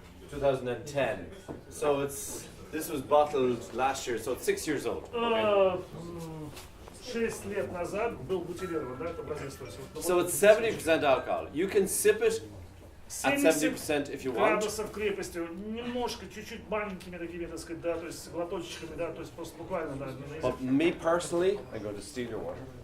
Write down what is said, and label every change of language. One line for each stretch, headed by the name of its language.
English: 2010. So this was bottled last year, so it's 6 years old. Okay.
Russian: 6 лет назад был бутилирован, да, это образец.
English: So it's 70% alcohol. You can sip it at 70% if you want.
Russian: Градусов крепостью, немножко, чуть-чуть маленькими такими, так сказать, да, то есть глоточками, да, то есть просто буквально, да.
English: But me personally, I go to steal your water.